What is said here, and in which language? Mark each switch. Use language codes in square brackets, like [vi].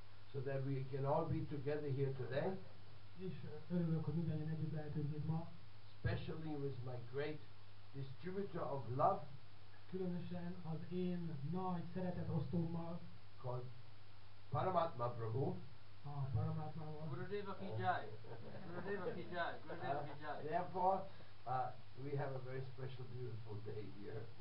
[en] So that we can all be together here today, [hu] És örülök, hogy mindannyian együtt lehetünk itt ma, [en] especially with my great distributor of love [hu] különösen az én nagy szeretetosztómmal, [en] called Paramatma Prabhu. [hu] a Paramatmával. [hi] Gurudeva ki jai. Gurudeva ki jai. Gurudeva ki jai. [en] Therefore, we have a very special, beautiful day here,